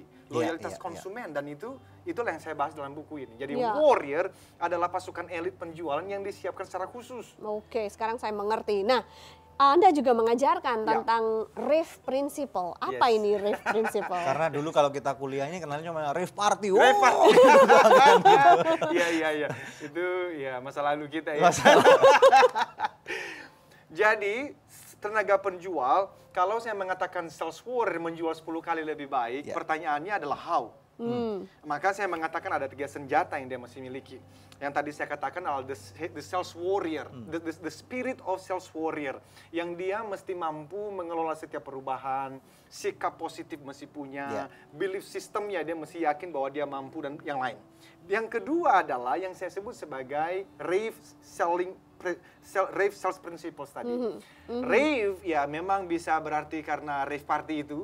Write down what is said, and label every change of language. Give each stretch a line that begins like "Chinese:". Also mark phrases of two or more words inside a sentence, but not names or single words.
Indonesian: Loyalitas konsumen, dan itulah yang saya bahas dalam buku ini. Jadi Iya. warrior adalah pasukan elit penjualan yang disiapkan secara khusus. Oke, sekarang saya mengerti. Nah, Anda juga mengajarkan Ya. tentang
English: RAVE Principle.
Indonesian: Apa Yes. ini
English: RAVE Principle?
Indonesian: Karena dulu kalau kita kuliah ini kenalnya cuma
English: rave party.
Indonesian: Rave Wow. party. Iya. Itu ya masa lalu kita ya. Jadi tenaga penjual, kalau saya mengatakan
English: sales warrior
Indonesian: menjual 10 kali lebih baik, Ya. pertanyaannya adalah how. Maka saya mengatakan ada 3 senjata yang dia mesti miliki. Yang tadi saya katakan adalah
English: the sales warrior, the spirit of sales warrior.
Indonesian: Yang dia mesti mampu mengelola setiap perubahan, sikap positif mesti punya,
English: belief systemnya
Indonesian: dia mesti yakin bahwa dia mampu dan yang lain. Yang kedua adalah yang saya sebut sebagai
English: rave sales principles
Indonesian: tadi. Rave ya memang bisa berarti karena
English: rave party
Indonesian: itu.